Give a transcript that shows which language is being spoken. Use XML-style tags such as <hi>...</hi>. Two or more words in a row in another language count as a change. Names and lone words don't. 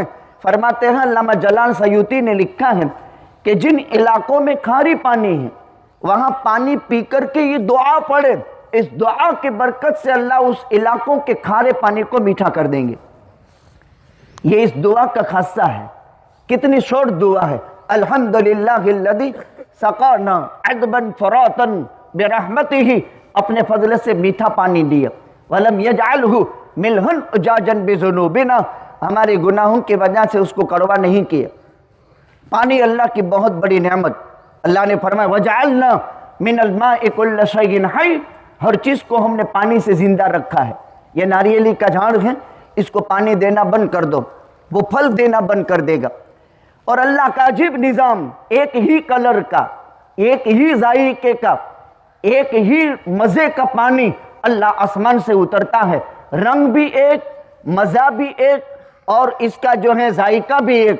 <hi>फरमाते हैं अल्लामा जलाल सयूती ने लिखा है कि जिन इलाकों में खारी पानी है वहाँ पानी पी कर के ये दुआ पढ़े, इस दुआ की बरकत से अल्लाह उस इलाकों के खारे पानी को मीठा कर देंगे। ये इस दुआ का खासा है। कितनी शॉर्ट दुआ है,</hi> <ar>الحمد لله الذي سقانا عذبا فراتا برحمته,</ar> <hi>अपने फजल से मीठा पानी दिया,</hi> <ar>ولم يجعله ملحا أجاجا بذنوبنا,</ar> <hi>हमारे गुनाहों की वजह से उसको कड़वा नहीं किया। पानी अल्लाह की बहुत बड़ी नेमत। अल्लाह ने फरमाया</hi> <ar>وجعلنا من الماء كل شيء حي,</ar> <hi>हर चीज़ को हमने पानी से जिंदा रखा है। ये नारियली का झाड़ है, इसको पानी देना बंद कर दो, वो फल देना बंद कर देगा। और अल्लाह का अजीब निज़ाम, एक ही कलर का, एक ही जायके का, एक ही मज़े का पानी अल्लाह आसमान से उतरता है, रंग भी एक, मज़ा भी एक और इसका जो है जायका भी एक।</hi>